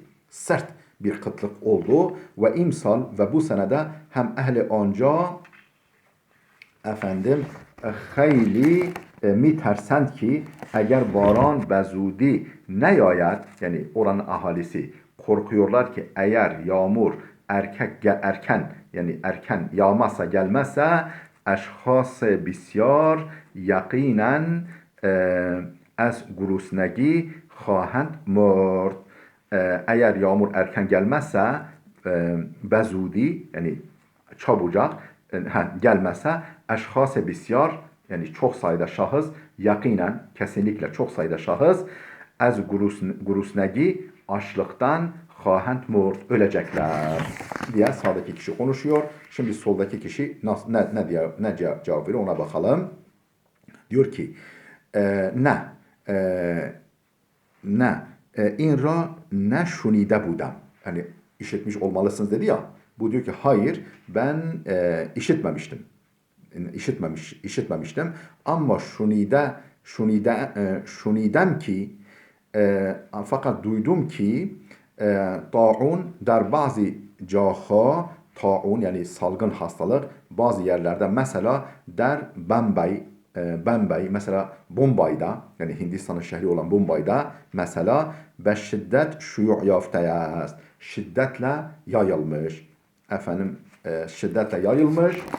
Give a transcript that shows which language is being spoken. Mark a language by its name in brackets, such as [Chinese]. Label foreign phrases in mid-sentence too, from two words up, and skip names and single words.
[Turkish] Sert bir kıtlık oldu ve imsal ve bu senede [Persian] هم اهل آنجا خیلی می‌ترسند که اگر باران به زودی نیاید [Turkish] yani oranın ahalisi korkuyorlar ki eğer yağmur erken yağmazsa gelmezse [Persian] اشخاص بسیار یقیناً از گرسنگی خواهند مرد. [Turkish] Eğer yağmur erken gelmezse bezudi yani çabucak gelmezse [Persian] اشخاص بسیار [Turkish] yani çok sayıda şahıs yakinen kesinlikle çok sayıda şahıs [Persian] از گرسنگی [Turkish] açlıktan [Persian] خواهند مرد [Turkish] ölecekler diye sağdaki kişi konuşuyor. Şimdi soldaki kişi ne cevap veriyor ona bakalım. Diyor ki [Persian] این را نشنیده بودم. [Turkish] Yani işitmiş olmalısınız dedi ya. Bu diyor ki hayır ben işitmemiştim. Ama [Persian] شنیدم که [Turkish] fakat duydum ki [Persian] طاعون در بعضی جاها [Turkish] taun yani salgın hastalık bazı yerlerde mesela der Bombay mesela Bombay'da yani Hindistan'ın şehri olan Bombay'da mesela [Persian] به شدت شیوع یافته است [Turkish] şiddetle yayılmış şiddetle yayılmış